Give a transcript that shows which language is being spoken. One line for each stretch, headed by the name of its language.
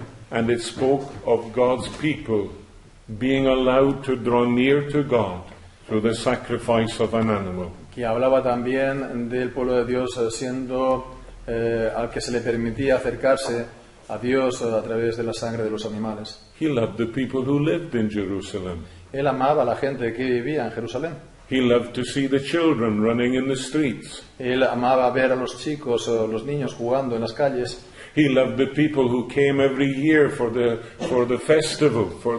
English: And it spoke of God's people being allowed to draw near to God through the sacrifice of an animal.
Spanish: Que hablaba también del pueblo de Dios siendo al que se le permitía acercarse a Dios a través de la sangre de los animales.
English: He loved the people who lived in Jerusalem.
Spanish: Él amaba a la gente que vivía en Jerusalén.
English: He loved to see the children running in the streets.
Spanish: Él amaba ver a los chicos o los niños jugando en las calles.
English: He loved the people who came every year for the festival,